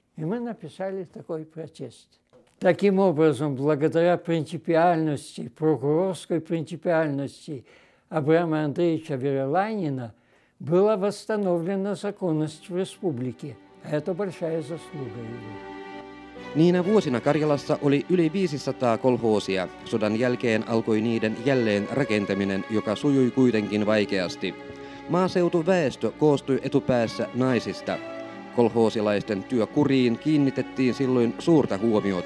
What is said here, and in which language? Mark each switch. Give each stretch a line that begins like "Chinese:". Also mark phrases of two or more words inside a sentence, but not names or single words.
Russian: И мы написали такой протест. Таким образом, благодаря принципиальности, прокурорской принципиальности Абрама Андреевича Веролайнина была восстановлена законность в республике. А это большая заслуга его.
Finnish: Niinä vuosina Karjalassa oli yli 500 kolhoosia. Sodan jälkeen alkoi niiden jälleen rakentaminen, joka sujui kuitenkin vaikeasti. Maaseutuväestö koostui etupäässä naisista. Kolhoosilaisten työkuriin kiinnitettiin silloin suurta huomiota.